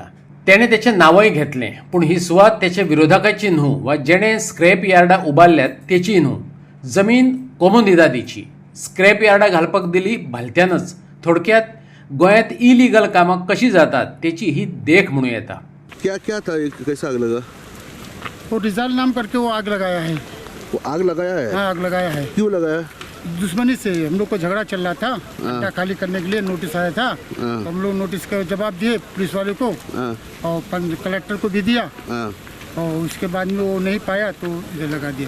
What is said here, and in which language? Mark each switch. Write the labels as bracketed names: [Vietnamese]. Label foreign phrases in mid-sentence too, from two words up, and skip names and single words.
[Konkani] त्याने त्याचे नावय घेतले, पूण ही सुवात त्याच्या विरोधकाची न्हू वा जेणे [English] scrap yards [Konkani] उबारल्यात तेची न्हू। जमीन कोमुनिदादीची [English] scrap yards [Konkani] घालपाक दिली भलत्यानच। थोडक्यात गोंयांत इलिगल कामां कशी जातात तेची ही देख म्हणूं येता। [Hindi] क्या क्या था कैसा आग लगा? वो रिजाल नाम करके वो आग लगाया है। वो आग लगाया है? हाँ आग लगाया है। क्यों लगाया? दुश्मनी से हम लोग को झगड़ा चल रहा था, अड्डा खाली करने के लिए नोटिस आया था। तो हम लोग नोटिस का जवाब दिए पुलिस वाले को और कलेक्टर को भी दिया और उसके बाद में वो नहीं पाया तो इधर लगा दिया।